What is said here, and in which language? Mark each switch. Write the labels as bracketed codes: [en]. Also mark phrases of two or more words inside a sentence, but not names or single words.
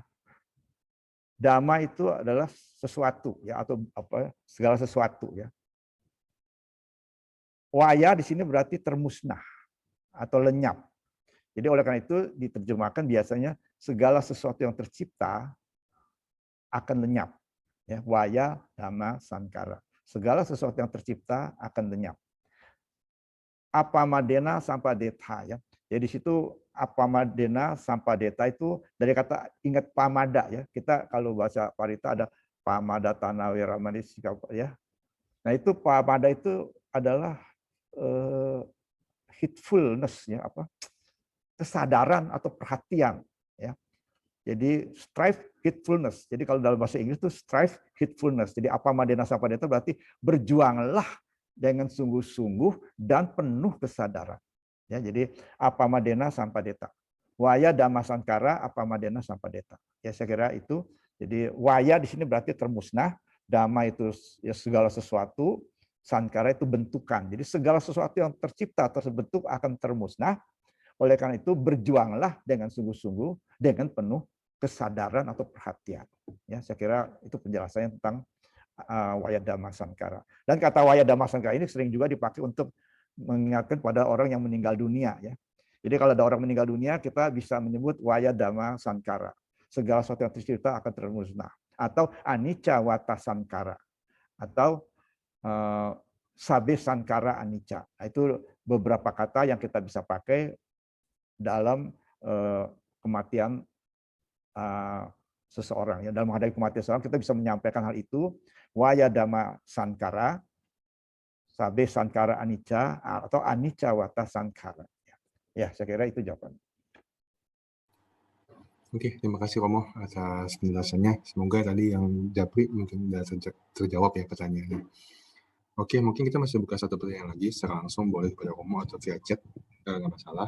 [id] Dhamma itu adalah sesuatu, ya, atau apa, segala sesuatu, ya. Waya di sini berarti termusnah atau lenyap. Jadi oleh karena itu diterjemahkan biasanya segala sesuatu yang tercipta akan lenyap. Ya, waya, [pi] dhamma, sankara. [id] Segala sesuatu yang tercipta akan lenyap. [pi] Apamadena sampadeta, [id] ya. Jadi di situ [pi] apamadena sampadeta [id] itu dari kata, ingat pamada, ya. Kita kalau bahasa Parita ada [pi] pamada tanah wiramani sikap, [id] ya. Nah itu pamada itu adalah heedfulness, ya, apa, kesadaran atau perhatian, ya. Jadi [en] strive heedfulness. [id] Jadi kalau dalam bahasa Inggris itu [en] strive heedfulness. [id] Jadi [pi] apamadena sampadeta [id] berarti berjuanglah dengan sungguh-sungguh dan penuh kesadaran. Ya, jadi [pi] apamadena sampadeta. Waya dhamma sankara apamadena sampadeta. [id] Ya, saya kira itu. Jadi waya di sini berarti termusnah, dhamma itu ya segala sesuatu, sankara itu bentukan. Jadi segala sesuatu yang tercipta atau terbentuk akan termusnah. Oleh karena itu berjuanglah dengan sungguh-sungguh dengan penuh kesadaran atau perhatian. Ya, saya kira itu penjelasannya tentang [pi] waya dhamma sankara. [id] Dan kata [pi] waya dhamma sankara [id] ini sering juga dipakai untuk mengingatkan pada orang yang meninggal dunia, ya. Jadi kalau ada orang meninggal dunia, kita bisa menyebut [pi] waya dhamma sankara. [id] Segala sesuatu yang tercipta akan termusnah. [pi] Atau anicca wata sankara. Atau sabe sankara anicca. [id] Nah, itu beberapa kata yang kita bisa pakai dalam kematian seseorang, ya. Dalam menghadapi kematian seseorang kita bisa menyampaikan hal itu. [pi] Waya dhamma sankara, sabe sankara anicca, atau anicca wata sankara. [id] Ya, saya kira itu jawaban. Oke, terima kasih Romo atas penjelasannya. Semoga tadi yang Japri mungkin sudah terjawab ya pertanyaannya. Oke, mungkin kita masih buka satu pertanyaan lagi secara langsung, boleh pada Romo atau via chat, nggak masalah.